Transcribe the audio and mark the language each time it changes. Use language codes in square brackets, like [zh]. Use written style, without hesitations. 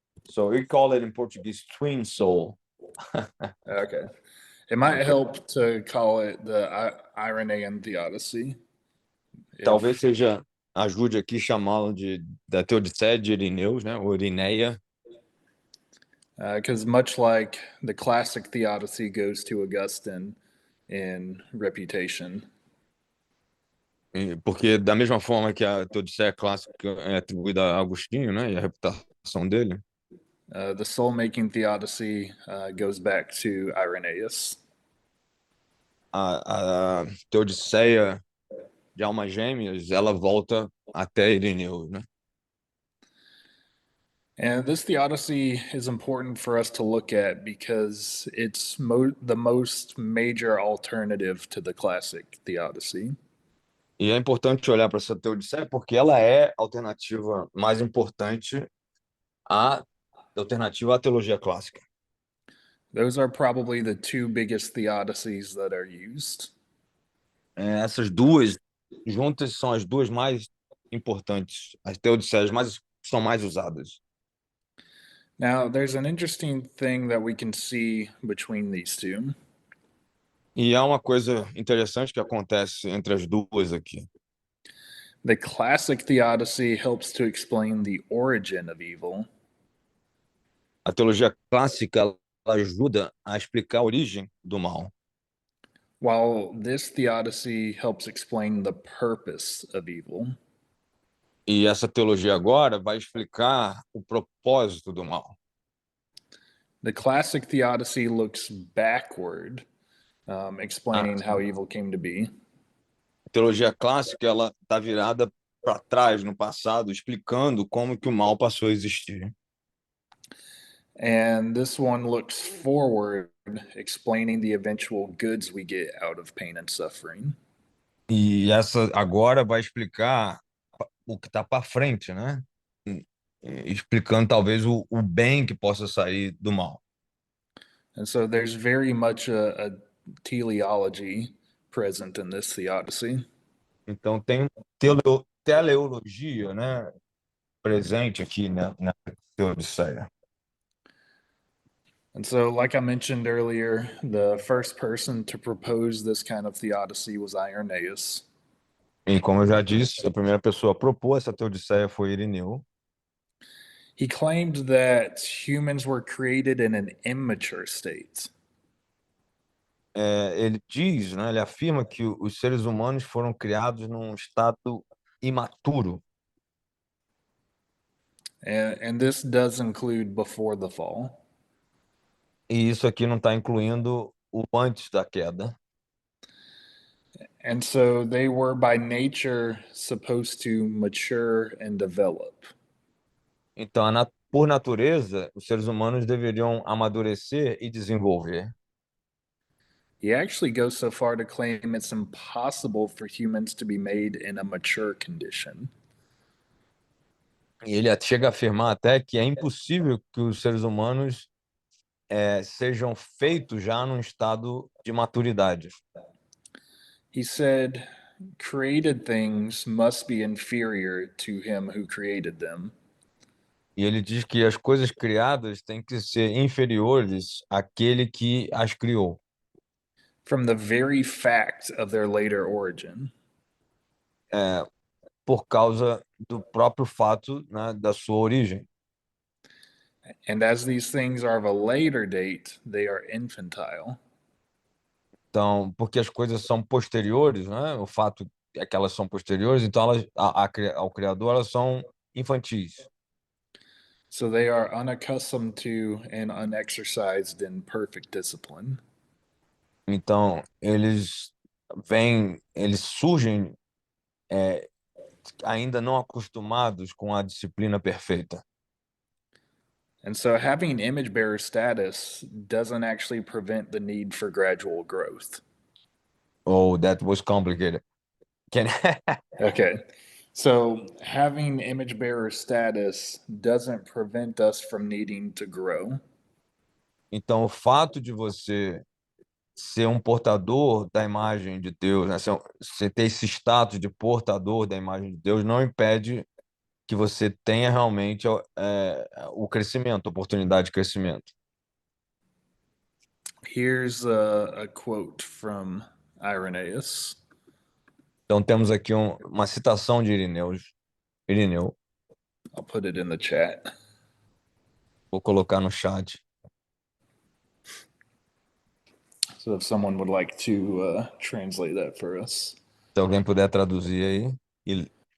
[en] So we call it in Portuguese twin soul. Okay. It might help to call it the Irenaean theodicy. [pt] Talvez ajude aqui chamá-lo da Teodiceia de Irineus, né? Ou Irineia. [en] Because much like the classic theodicy goes to Augustine in reputation. [pt] Porque da mesma forma que a Teodiceia clássica é atribuída a Agostinho, né? E a reputação dele. [en] The soul-making theodicy goes back to Irenaeus. [pt] A Teodiceia de almas gêmeas, ela volta até Irineu, né? [en] And this theodicy is important for us to look at because it's the most major alternative to the classic theodicy. [pt] E é importante olhar para essa Teodiceia porque ela é a alternativa mais importante à teologia clássica. [en] Those are probably the two biggest theodicies that are used. [pt] Essas duas juntas são as duas mais importantes, as teodiceias são mais usadas. [en] Now, there's an interesting thing that we can see between these two. [pt] E há uma coisa interessante que acontece entre as duas aqui. [en] The classic theodicy helps to explain the origin of evil. [pt] A teologia clássica ela ajuda a explicar a origem do mal. [en] While this theodicy helps explain the purpose of evil, [pt] E essa teologia agora vai explicar o propósito do mal. [en] the classic theodicy looks backward, [pt] A [en] explaining how evil came to be. [pt] teologia clássica, ela está virada para trás, no passado, explicando como que o mal passou a existir. [en] And this one looks forward, explaining the eventual goods we get out of pain and suffering. [pt] E essa agora vai explicar o que está para frente, né? Explicando talvez o bem que possa sair do mal. [en] And so there's very much a teleology present in this theodicy. [pt] Então tem teleologia, né, presente aqui, né, na Teodiceia. [en] And so, like I mentioned earlier, the first person to propose this kind of theodicy was Irenaeus. [pt] E como eu já disse, a primeira pessoa a propor essa Teodiceia foi Irineu. [en] He claimed that humans were created in an immature state. [pt] Ele diz, né, ele afirma que os seres humanos foram criados num estado imaturo. [en] And this does include before the fall. [pt] E isso aqui não está incluindo o antes da queda. [en] And so they were by nature supposed to mature and develop. [pt] Então, por natureza, os seres humanos deveriam amadurecer e desenvolver. [en] He actually goes so far to claim it's impossible for humans to be made in a mature condition. [pt] E ele chega a afirmar até que é impossível que os seres humanos sejam feitos já num estado de maturidade. [en] He said, created things must be inferior to him who created them. [pt] E ele diz que as coisas criadas têm que ser inferiores àquele que as criou, [en] From the very fact of their later origin. [pt] por causa do próprio fato, né, da sua origem. [en] And as these things are of a later date, they are infantile. [pt] Então, porque as coisas são posteriores, né? O fato é que elas são posteriores, então elas, ao Criador, elas são infantis. [en] So they are unaccustomed to and unexercised in perfect discipline. [pt] Então, eles surgem ainda não acostumados com a disciplina perfeita. [en] And so having image bearer status doesn't actually prevent the need for gradual growth. Oh, that was complicated. Can Okay. So having image bearer status doesn't prevent us from needing to grow. [pt] Então, o fato de você ser um portador da imagem de Deus, né? Você ter esse status de portador da imagem de Deus, não impede que você tenha realmente o crescimento, a oportunidade de crescimento. [en] Here's a quote from Irenaeus. [pt] Então, temos aqui uma citação de Irineu. [en] I'll put it in the chat. [pt] Vou colocar no chat. [en] So if someone would like to translate that for us. [pt] Se alguém puder traduzir aí.